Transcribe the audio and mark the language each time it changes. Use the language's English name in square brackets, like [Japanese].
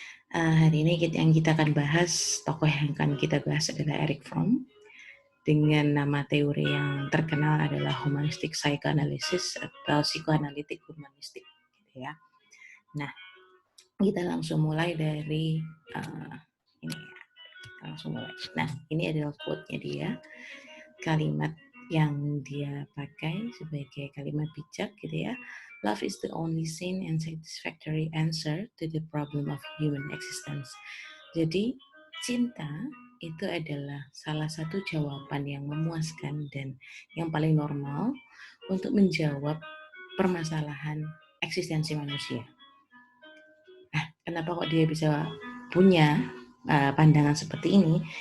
[Indonesian] Hari ini yang kita akan bahas, tokoh yang akan kita bahas adalah Erich Fromm dengan nama teori yang terkenal adalah Humanistic Psychoanalysis atau psikoanalitik humanistik gitu ya. Nah, kita langsung mulai dari ini ya. Langsung mulai. Nah, ini adalah quote-nya dia. Kalimat yang dia pakai sebagai kalimat bijak gitu ya. [English] Love is the only sane and satisfactory answer to the problem of human existence. [Indonesian] Jadi cinta itu adalah salah satu jawaban yang memuaskan dan yang paling normal untuk menjawab permasalahan eksistensi manusia. Nah, kenapa kok dia bisa punya pandangan seperti ini?